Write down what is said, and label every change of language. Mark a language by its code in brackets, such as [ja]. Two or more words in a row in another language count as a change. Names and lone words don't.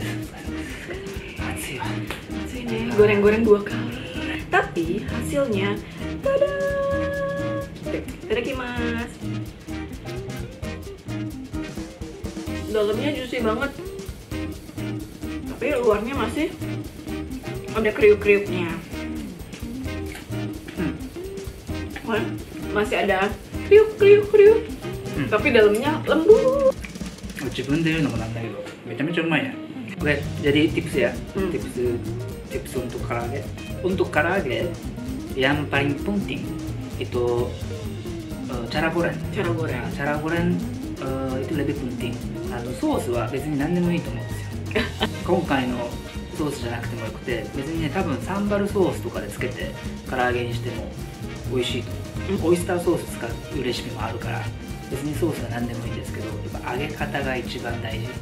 [ja] 暑いわ。暑いね. [id] Goreng-goreng 2 kali. Tapi hasilnya, tada! Itadakimasu. Dalamnya juicy banget. Tapi luarnya masih ada kriuk-kriuknya. Masih ada kriuk-kriuk-kriuk. Tapi dalamnya lembut. [ja] 自分で言うのもなんだけど、めちゃめちゃうまいね。 [id] これ jadi tips ya, tips untuk karaage. Untuk karaage yang paling penting itu cara goreng. Cara goreng itu lebih penting. [ja] ソースは別に何でもいいと思うんですよ。今回のソースじゃなくてもよくて、別にね、多分サンバルソースとかでつけて唐揚げにしても美味しいと思う。オイスターソース使うレシピもあるから、別にソースは何でもいいんですけど、やっぱ揚げ方が一番大事。